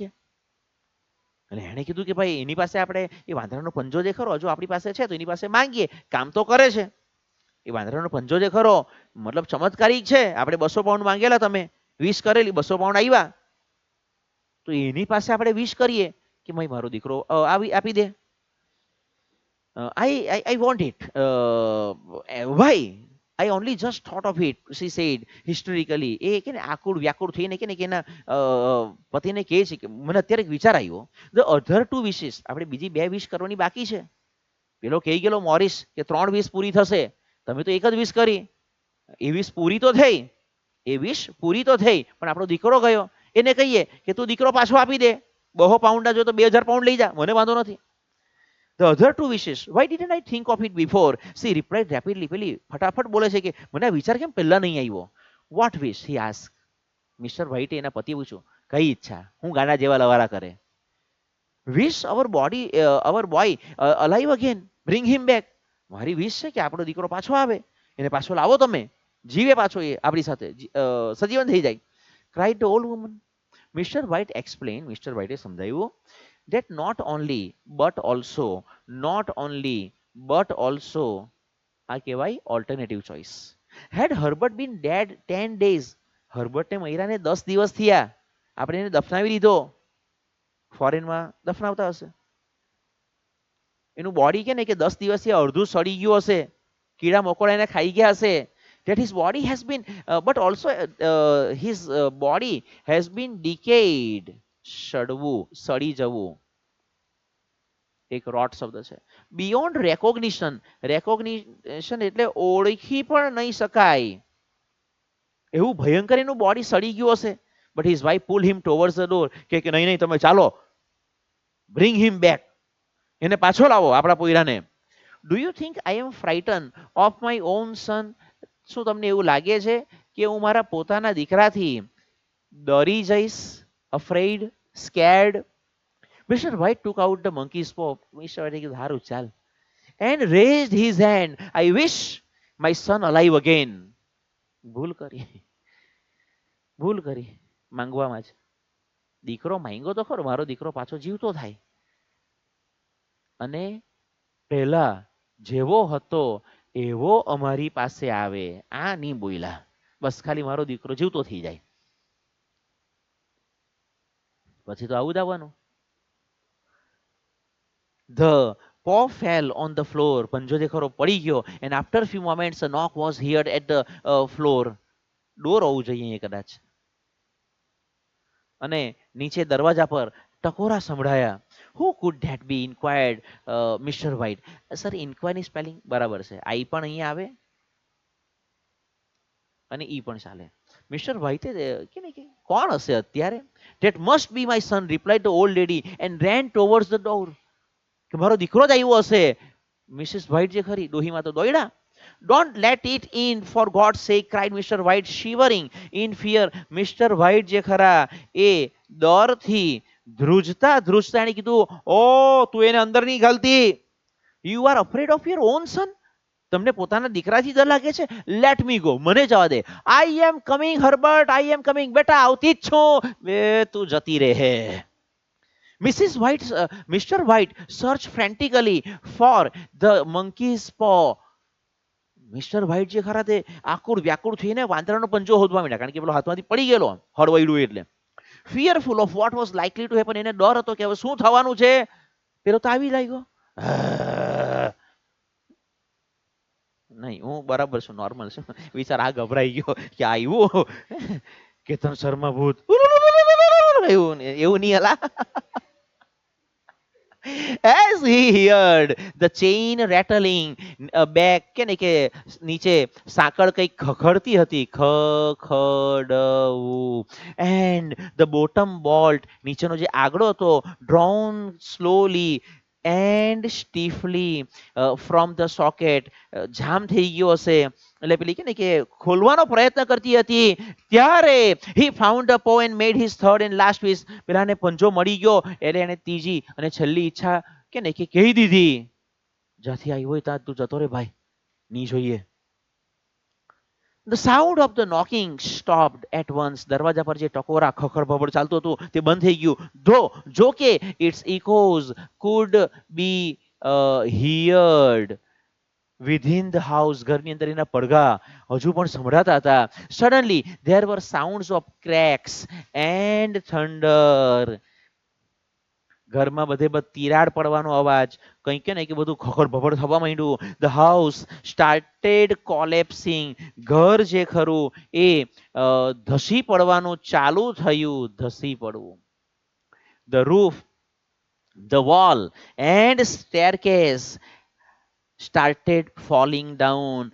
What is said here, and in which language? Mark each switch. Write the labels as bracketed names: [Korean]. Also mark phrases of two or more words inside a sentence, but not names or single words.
[Gujarati] એટલે એણે કીધું કે ભાઈ એની પાસે આપણે એ વાંદરાનો પંજો જે ખરો હજુ આપણી પાસે છે તો એની પાસે માંગીએ, કામ તો કરે છે. એ વાંદરાનો પંજો જે ખરો મતલબ ચમત્કારિક છે. આપણે 200 પાઉન્ડ માંગેલા, તમે વિશ કરેલી, 200 પાઉન્ડ આવ્યા, તો એની પાસે આપણે વિશ કરીએ કે ભાઈ મારો દીકરો આપી દે. [English] I want it. Why? I only just thought of it, she said hysterically. [Gujarati] એ કે ને આકુળ વ્યાકુળ થઈને કે ને કે એના પતિને કહે છે કે મને અત્યારે એક વિચાર આવ્યો. [English] The other two wishes, [Gujarati] આપણે બીજી 2 વિશ કરવાની બાકી છે. પેલો કહી ગયેલો મોરિસ કે 3 વિશ પૂરી થશે, તમે તો એક જ વિશ કરી. એ વિશ પૂરી તો થઈ, એ વિશ પૂરી તો થઈ, પણ આપણો દીકરો ગયો. એને કહીએ કે તું દીકરો પાછો આપી દે, 200 પાઉન્ડના જો તો 2000 પાઉન્ડ લઈ જા, મને વાંધો નથી. [English] The other two wishes, why didn't I think of it before? She replied rapidly. [Gujarati] પેલી ફટાફટ બોલે છે કે મને આ વિચાર કેમ પહેલા નહીં આવ્યો. [English] What wish? He asked. [Gujarati] મિસ્ટર વ્હાઇટે એના પતિ પૂછ્યું, કઈ ઈચ્છા? હું ગાના જેવા લવારા કરે. [English] Wish our boy alive again. Bring him back. [Gujarati] મારી વિશ છે કે આપણો દીકરો પાછો આવે, એને પાછો લાવો તમે, જીવે પાછો એ આપણી સાથે, સજીવન થઈ જાય. [English] Cried the old woman. [Gujarati] મિસ્ટર વ્હાઇટ એક્સપ્લેન, મિસ્ટર વ્હાઇટે સમજાવ્યું [English] that not only but also [Gujarati] આ કહેવાય [English] alternative choice. had Herbert been dead 10 days, [Gujarati] હર્બર્ટને મહિરાને 10 દિવસ થયા, આપણે એને દફનાવી દીધો. ફોરેનમાં દફનાવતા હશે, એનું બોડી કે ને કે 10 દિવસથી અડધું સડી ગયું હશે, કીડા મકોડા એને ખાઈ ગયા હશે. [English] That his body has been but also his body has been decayed. [Gujarati] સડવું, સડી જવું, એક રોટ શબ્દ છે. [English] beyond recognition, [Gujarati] રેકોગ્નિશન એટલે ઓળખી પણ નહીં શકાય, એવું ભયંકર એનું બોડી સડી ગયું હશે. [English] But his wife pull him towards the door, [Gujarati] કે નહીં નહીં તમે ચાલો, [English] bring him back, [Gujarati] એને પાછો લાવો આપણા પોયરાને. [English] Do you think I am frightened of my own son? [Gujarati] શું તમને એવું લાગે છે કે હું મારા પોતાના દીકરાથી ડરી જઈશ? [English] afraid, scared. મિસ્ટર વ્હાઇટ took out the monkey's paw. [Gujarati] મિસ્ટર વ્હાઇટે કીધું સારું ચાલ. [English] And raised his hand. I wish my son alive again. [Gujarati] ભૂલ કરી, ભૂલ કરી માંગવામાં જ. દીકરો માંગ્યો તો ખરો, મારો દીકરો પાછો જીવતો થાય, અને પહેલા જેવો હતો એવો અમારી પાસે આવે, આ નહીં બોલ્યા, બસ ખાલી મારો દીકરો જીવતો થઈ જાય. પછી તો આવું જ આવવાનું. [English] The paw fell on the floor. [Gujarati] પંજો જે ખરો પડી ગયો. [English] And after few moments a knock was heard at the floor. [Gujarati] ડોર હોવું જોઈએ કદાચ. અને નીચે દરવાજા પર ટકોરા સંભળાયા. [English] Who could that be? Inquired Mr. White. [Gujarati] સર ઇન્ક્વાયરની સ્પેલિંગ બરાબર છે, આઈ પણ અહીંયા આવે અને ઈ પણ ચાલે. મિસ્ટર વ્હાઇટે કે ને કે કોણ હશે અત્યારે? [English] That must be my son, replied the old lady and ran towards the door. [Gujarati] કે મારો દીકરો જ આવ્યો હશે. મિસિસ વ્હાઇટ જે ખરી ડોહીમાં તો દોડ્યા. [English] Don't let it in, for God's sake, cried Mr. White, shivering in fear. [Gujarati] મિસ્ટર વ્હાઇટ જે ખરા એ ડરથી ધ્રુજતા ધ્રુજતા એને કીધું, ઓ તું એને અંદર નહીં ઘાલતી. [English] You are afraid of your own son? [Gujarati] તમને પોતાના દીકરાથી ડર લાગે છે? [English] let me go, [Gujarati] મને જવા દે. [English] I am coming Herbert, I am coming. [Gujarati] બેટા આવતી જ છું. બે તું જતી રહે. [English] Mr. White searched frantically for the monkey's paw. [Gujarati] મિસ્ટર વ્હાઇટ જે ખરા તે આકુળ વ્યાકુળ થઈને વાંદરાનો પંજો હોદવા માંડ્યા, કારણ કે પેલો હાથમાંથી પડી ગયેલો હળવાઈડું એટલે. [English] fearful of what was likely to happen, [Gujarati] એને ડર હતો કે હવે શું થવાનું છે. પેલો તો આવી લાગ્યો. નહીં હું બરાબર છું, નોર્મલ છું. વિચાર આ ગભરાઈ ગયો કે આવ્યું કે તમ શર્મા ભૂત એવું એવું નહીં હલા. [English] As he heard the chain rattling back [Gujarati] કે ને કે નીચે સાંકળ કઈક ખખડતી હતી ખખડવું [English] and the bottom bolt [Gujarati] નીચેનો જે આગળો હતો [English] drawn slowly and stiffly from the socket [Gujarati] જામ થઈ ગયો હશે એટલે પેલી કે ને કે ખોલવાનો પ્રયત્ન કરતી હતી ત્યારે [English] he found a poe and made his third and last wish [Gujarati] પેલાને પંજો મળી ગયો એટલે એને ત્રીજી અને છેલ્લી ઈચ્છા કે ને કે કહી દીધી જ્યાંથી આવી હોય ત્યાં તું જતો રે ભાઈ ની જોઈએ. [English] The sound of the knocking stopped at once. [Gujarati] દરવાજા પર જે ટકોરા ખખડ ભબડ ચાલતું હતું તે બંધ થઈ ગયું. [English] Though [Gujarati] જો કે [English] its echoes could be heard within the house, [Gujarati] ઘરની અંદર એના પડઘા હજુ પણ સંભળાતા હતા. [English] Suddenly there were sounds of cracks and thunder. [Gujarati] ઘરમાં બધે બધ તિરાડ પડવાનો અવાજ કંઈક કે નહીં કે બધું ખખડ ભભડ થવા માંડ્યું. [English] The house started collapsing. [Gujarati] ઘર જે ખરું એ ધસી પડવાનું ચાલુ થયું. ધસી પડવું. [English] The roof, the wall and staircase started falling down.